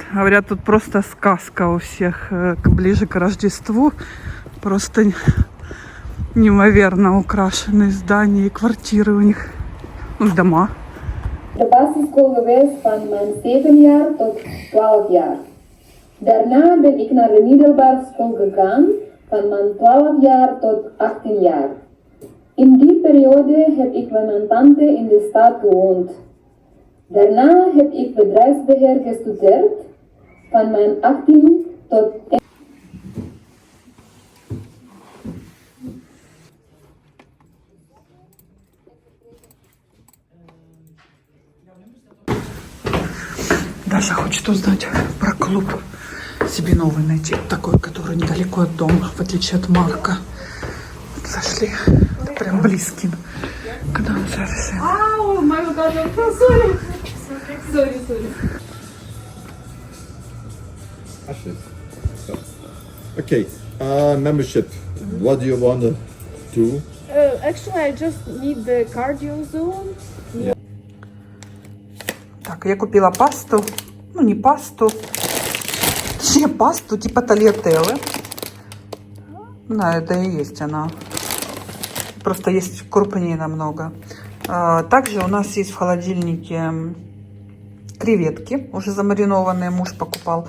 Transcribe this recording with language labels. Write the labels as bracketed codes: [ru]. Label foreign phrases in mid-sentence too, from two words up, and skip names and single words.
[ru] Говорят, тут просто сказка у всех. Ближе к Рождеству. Просто неимоверно украшенные здания и квартиры у них. Ну, дома. [nl] De basisschool geweest van mijn 7 jaar tot 12 jaar. Daarna ben ik naar de middelbare school gegaan van mijn 12 jaar tot 18 jaar. In die periode heb ik bij mijn tante in de stad gewoond. Daarna heb ik bedrijfsbeheer gestudeerd van mijn 18 tot [ru] Даша хочет узнать про клуб. Себе новый найти. Такой, который недалеко от дома, в отличие от Марка. Вот зашли. Это прям близкий. Когда мы завершим? [en] Oh my god, I'm so sorry. Sorry. Ashes. So. Okay. Membership. What do you want to do? Actually, I just need the cardio zone. [ru] Так, я купила пасту. Ну, не пасту. Точнее, пасту типа тальятеллы. Да, это и есть она. Просто есть крупнее намного. Также у нас есть в холодильнике креветки, уже замаринованные, муж покупал.